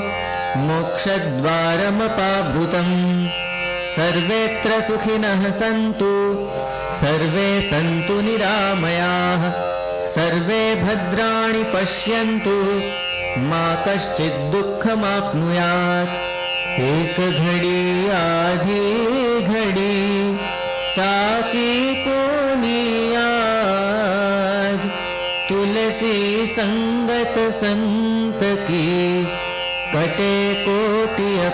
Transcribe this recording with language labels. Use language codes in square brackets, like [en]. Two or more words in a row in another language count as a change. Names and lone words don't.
[sa] मोक्षद्वारमपावृतम् सर्वेऽत्र सुखिनः सन्तु सर्वे सन्तु निरामयाः सर्वे भद्राणि पश्यन्तु मा कश्चित् दुःखमाप्नुयात् [hi] एक घड़ी आधी घड़ी ताकी कोनी याद तुलसी संगत संत की कटे कोटि